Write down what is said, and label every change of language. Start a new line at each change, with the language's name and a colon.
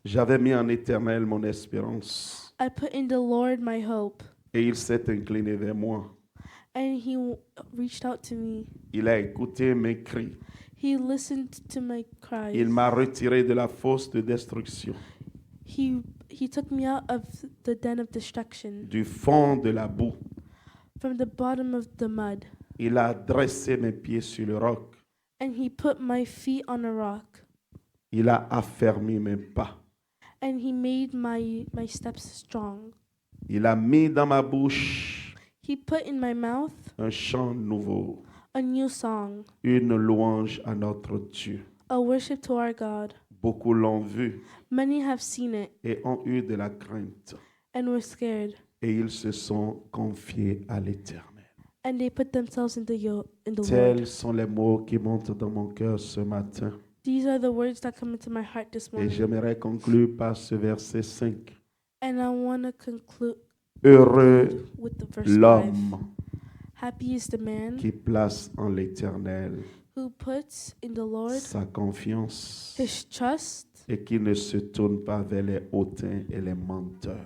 French: j'avais mis en Éternel mon espérance,
English: I put in the Lord my hope,
French: et il s'est incliné vers moi.
English: and he reached out to me.
French: Il a écouté mes cris.
English: He listened to my cries.
French: Il m'a retiré de la fosse de destruction,
English: He took me out of the den of destruction,
French: du fond de la boue.
English: from the bottom of the mud.
French: Il a dressé mes pieds sur le roc.
English: and he put my feet on a rock,
French: Il a affermi mes pas.
English: and he made my steps strong.
French: Il a mis dans ma bouche
English: He put in my mouth
French: un chant nouveau,
English: a new song,
French: une louange à notre Dieu.
English: a worship to our God.
French: Beaucoup l'ont vu
English: Many have seen it
French: et ont eu de la crainte.
English: and were scared,
French: Et ils se sont confiés à l'Éternel.
English: and they put themselves in the Lord.
French: Tels sont les mots qui montent dans mon cœur ce matin.
English: These are the words that come into my heart this
French: Et
English: morning.
French: j'aimerais conclure par ce verset 5.
English: And I want to conclude
French: Heureux
English: with the verse 5.
French: l'homme
English: Happy is the man
French: qui place en l'Éternel
English: who puts in the Lord
French: sa confiance
English: his trust
French: et qui ne se tourne pas vers les hautains et les menteurs.